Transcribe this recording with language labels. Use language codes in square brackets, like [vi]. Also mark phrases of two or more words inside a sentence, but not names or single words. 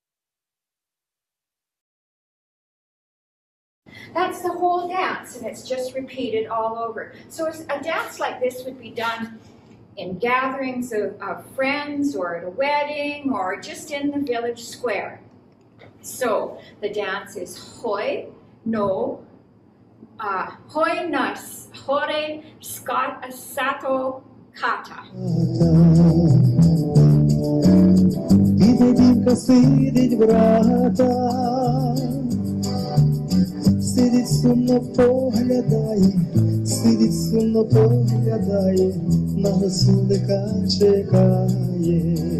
[en] That's the whole dance, and it's just repeated all over. So a dance like this would be done in gatherings of friends, or at a wedding, or just in the village square. So the dance is hoi, no, hoi nas, hore, scot, asato, kata. [uk] Сидить сумно поглядає, на гуслика чекає.